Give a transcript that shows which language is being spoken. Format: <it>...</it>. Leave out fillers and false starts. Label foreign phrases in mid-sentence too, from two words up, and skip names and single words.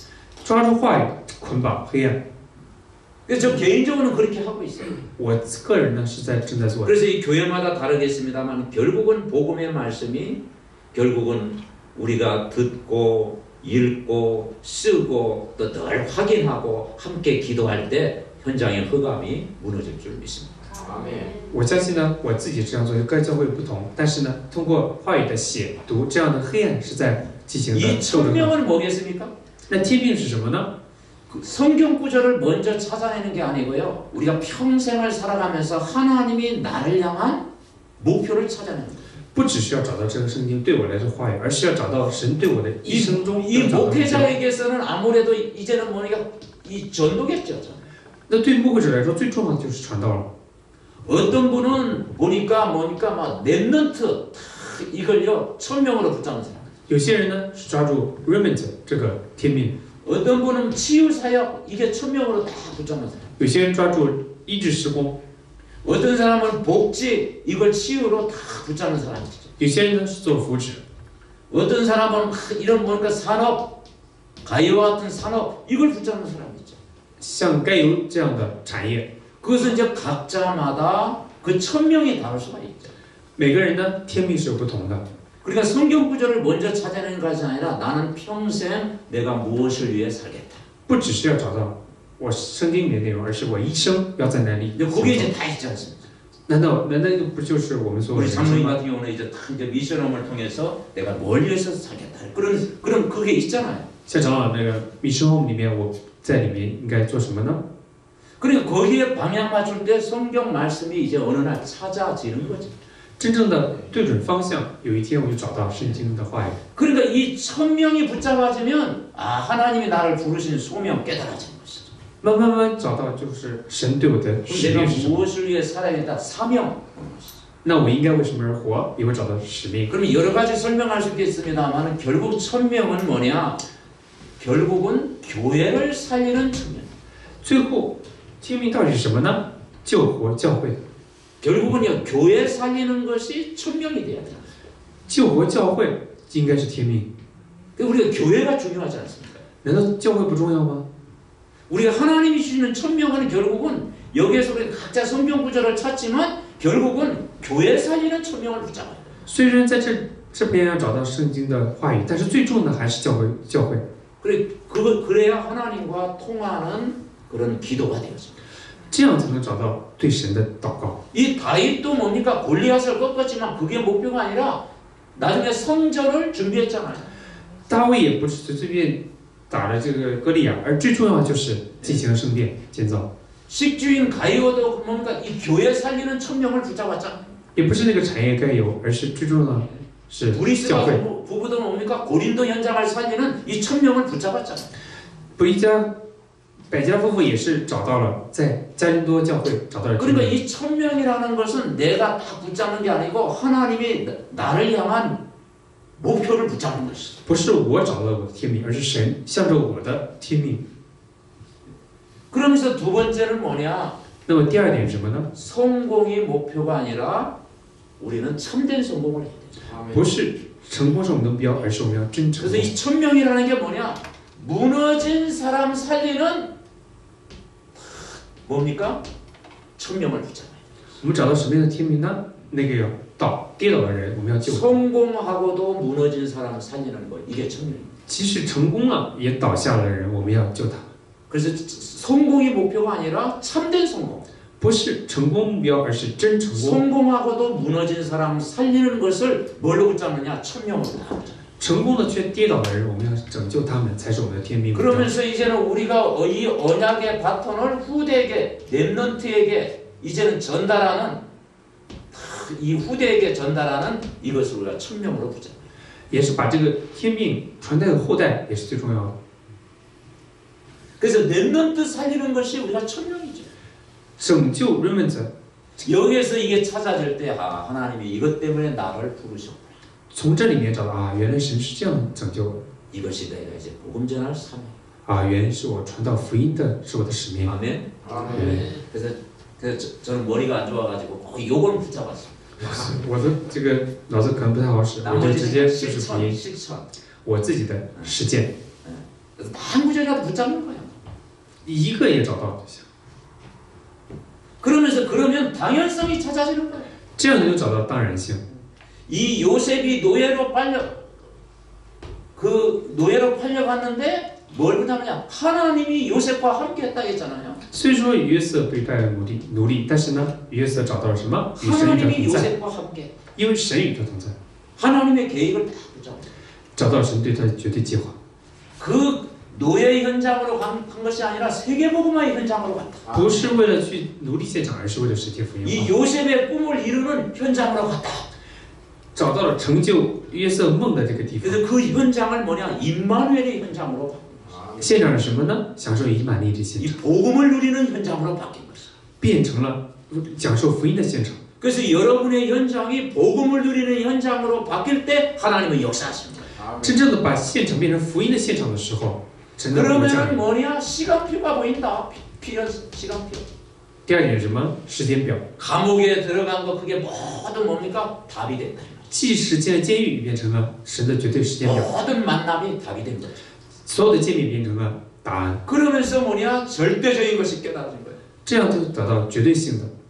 <zh>抓住话语捆绑黑暗。</zh> <ko>그래서 저 개인적으로는 그렇게 하고 있어요.</ko> <zh>我个人呢是正在做的。</zh> <ko>그래서 이 교회마다 다르겠습니다만 결국은 복음의 말씀이 결국은 우리가 듣고 읽고 쓰고 또 늘 확인하고 함께 기도할 때 현장의 흑암이 무너질 줄 믿습니다.</ko> <zh>我相信呢，我自己这样做，各教会不同，但是呢，通过话语的写读，这样的黑暗是在进行的</zh> <ko>이</ko> <zh>斗争。</zh> <ko>천명은 뭐겠습니까?</ko> <zh>那天命是什么呢？</zh> <ko>그 성경 구절을 먼저 찾아내는 게 아니고요. 우리가 평생을 살아가면서 하나님이 나를 향한 목표를 찾아내는 거예요.</ko> <zh>不只是要找到这个圣经对我来说话语，而是要找到神对我的一生中</zh> <ko>이</ko> <zh>要找到的目标。</zh> <ko>목회자에게서는 아무래도 이제는 뭐니까 이 전도겠죠.</ko> <zh>那对牧会者来说，最重要的就是传道了。</zh> <ko>어떤 분은 보니까 뭐니까 막 랩넌트 이걸요 천명으로 붙잡는 사람.</ko> <zh>有些人呢是抓住 remnant 这个天命，</zh> <ko>어떤 분은 치유 사역 이게 천명으로 다 붙잡는 사람.</ko> <zh>有些人抓住医治施工，</zh> <ko>어떤 사람은 복지 이걸 치유로 다 붙잡는 사람이죠.</ko> <zh>有些人呢是做福祉，</zh> <ko>어떤 사람은 이런 뭔가 산업, 가이와 같은 산업 이걸 붙잡는 사람이죠.</ko> <zh>像该油这样的产业，</zh> <ko>그것은 이제 각자마다 그 천명이 다를 수가 있죠.</ko> <zh>每个人呢天命是有不同的。</zh> <ko>그러니까 성경 구절을 먼저 찾아내는 것이 아니라 나는 평생 내가 무엇을 위해 살겠다.</ko> <zh>不只是要找到我圣经里面的内容，而是我一生要在哪里。</zh> <ko>근데 그게 이제 다 있지 않습니까?</ko> <zh>难道这不就是我们所有</zh> <ko>우리</ko> <zh>人生</zh> <ko>장로님</ko> <zh>吗？</zh> <ko>같은 경우는 이제 다 이제 미션홈을 통해서 내가 뭘 위해서 살겠다. 그런 그게 있잖아요.</ko> <zh>像长老那个米生 home 里面，我在里面应该做什么呢？</zh> <ko>그러니까 거기에 방향 맞출 때 성경 말씀이 이제 어느 날 찾아지는 거죠.</ko> <zh>真正的对准方向，有一天我就找到圣经的话语。</zh> <ko>그러니까 이 천명이 붙잡아지면 아 하나님이 나를 부르신 소명 깨달아지는 것이죠.</ko> <zh>慢慢找到，就是神对我的使</zh> <ko>내가</ko> <zh>命是什么。</zh> <ko>무엇을 위해 살아야겠다 사명 오는 것이죠.</ko> <zh>那我应该为什么而活？也会找到使命。</zh> <ko>그러면 여러 가지 설명할 수 있겠습니다만 결국 천명은 뭐냐? 결국은 교회를 살리는 천명.</ko> <zh>最后，天命到底是什么呢？救活教会，</zh> <ko>결국은요 교회 살리는 것이 천명이 돼야 돼요.</ko> <zh>救活教会应该是天命。</zh> <ko>우리가 교회가 중요하지 않습니까?</ko> <zh>难道教会不重要吗？</zh> <ko>우리가 하나님이 주시는 천명은 결국은 여기에서 우리가 각자 성경 구절을 찾지만 결국은 교회 살리는 천명을 붙잡아요.</ko> <zh>虽然在这边要找到圣经的话语，但是最重要的还是教会。</zh> <ko>그래야 하나님과 통하는 그런 기도가 되었습니다.</ko> <zh>这样才能找到对神的祷告。</zh> <ko>이 다윗도 뭡니까? 골리앗을 꺾었지만 그게 목표가 아니라 나중에 성전을 준비했잖아요.</ko> <zh>大卫也不是随便打了这个歌利亚，而最重要的就是进行圣殿建造。</zh> <ko>식주인 가이오도 뭡니까? 이 교회 살리는 천명을 붙잡았잖아요.</ko> <zh>也不是那个产业该有，而是最重要的是教</zh> <ko>브리스가</ko> <zh>会。</zh> <ko>부부도 뭡니까? 고린도 현장을 살리는 이 천명을 붙잡았잖아요.</ko> <zh>不一家百家夫妇也是找到了在加林多教会找到了天</zh> <ko>그러니까</ko> <zh>命。</zh> <ko>이 천명이라는 것은 내가 다 붙잡는 게 아니고 하나님이 나를 향한 목표를 붙잡는 것이죠.</ko> <zh>不是我找到了我的天命，而是神向着我的天命。</zh> <ko>그러면서 두 번째는 뭐냐?</ko> <zh>那么第二点是什么呢？</zh> <ko>성공이 목표가 아니라 우리는 참된 성공을 해야 되죠.</ko> <zh>不是成功是我们的目标，而是我们要真成</zh> <ko>그래서</ko> <zh>功。</zh> <ko>이 천명이라는 게 뭐냐? 무너진 사람 살리는 뭡니까? 천명을 붙잡아요.</ko> <zh>我们找到什么样的天命呢？那个要跌倒的人，我们要救。</zh> <ko>성공하고도 무너진 사람 살리는 거 이게 천명입니다.</ko> <zh>即使成功了也倒下了的人，我们要救他。</zh> <ko>그래서 성공이 목표가 아니라 참된 성공.</ko> <zh>不是成功目标，而是真成功。</zh> <ko>성공하고도 무너진 사람 살리는 것을 뭘로 붙잡느냐? 천명으로 붙잡아요.</ko> <zh>成功的却跌倒的人，我们要拯救他们，才是我们的天命。</zh> <ko>그러면서 이제는 우리가 이 언약의 바톤을 후대에게, 렘넌트에게 이제는 전달하는 이 후대에게 전달하는 이것을 우리가 천명으로 붙잡아요.</ko> <zh>也是把这个天命传代给后代，也是最重要的。</zh> <ko>그래서 렘넌트 살리는 것이 우리가 천명이죠.</ko> <zh>拯救 remnant，</zh> <ko>여기에서 이게 찾아질 때 하나님이 이것 때문에 나를 부르셨구나.</ko> <zh>从这里面找到啊，原来神是这样拯救我</zh> <ko>이것이 내가 이제 복음 전할 사명.</ko> <zh>啊，原来是我传道福音的，是我的使命。</zh> <ko>아멘. 네. 그래서 저는 머리가 안 좋아가지고 꼭 요걸 붙잡았어요.</ko> <zh>我的这个脑子可能不太好使，我就直接就是福音，</zh> <ko>실천.</ko> <zh>我自己的实践，</zh> <ko>그래서 한 구절이라도 붙잡는 거예요.</ko> <zh>一个也找到就行，</zh> <ko>그러면 당연성이 찾아지는 거예요.</ko> <zh>这样能够找到当然性。</zh> <ko>이 요셉이 노예로 팔려갔는데 뭘 붙잡느냐? 하나님이 요셉과 함께했다 했잖아요.</ko> <zh>虽说约瑟被拜为奴隶，但是呢，约瑟找到了什么？与神与他</zh> <ko>하나님이</ko> <zh>同在，</zh> <ko>요셉과 함께</ko> <zh>因为神与他同在，</zh> <ko>하나님의 계획을 다 붙잡아요.</ko> <zh>找到神对他的绝对计划。</zh> <ko>그 노예 현장으로 간 것이 아니라 세계복음화의 현장으로 갔다.</ko> <zh>不是为了去奴隶现场，而是为了实现福音</zh> <ko>이</ko> <zh>化。</zh> <ko>요셉의 꿈을 이루는 현장으로 갔다.</ko> <zh>找到了成就约瑟梦的这个地方。</zh> <ko>그래서 그 현장을 뭐냐? 임마누엘의 현장으로 바꾼</ko> <zh>现场是什么呢？享受以马内之现</zh> <ko>이</ko> <zh>场，</zh> <ko>복음을 누리는 현장으로 바뀐 것이죠.</ko> <zh>变成了享受福音的现场。</zh> <ko>그래서 여러분의 현장이 복음을 누리는 현장으로 바뀔 때 하나님은 역사하십니다.</ko> <zh>真正的把现场变成福音的现场的时候，神的国降</zh> <ko>그러면</ko> <zh>临。</zh> <ko>뭐냐? 시간표가 보인다. 필요 시간표.</ko> <zh>第二点是什么？时间表。</zh> <ko>감옥에 들어간 거 그게 모두 뭡니까? 답이 된다.</ko> <zh>即使进了监狱，变成了神的绝对时间表，</zh> <ko>모든 만남이 답이 된 거죠.</ko> <zh>所有的见面变成了答案，</zh> <ko>그러면서 뭐냐? 절대적인 것이 깨달아진 거예요.</ko> <zh>这样就得到绝对性的。</zh>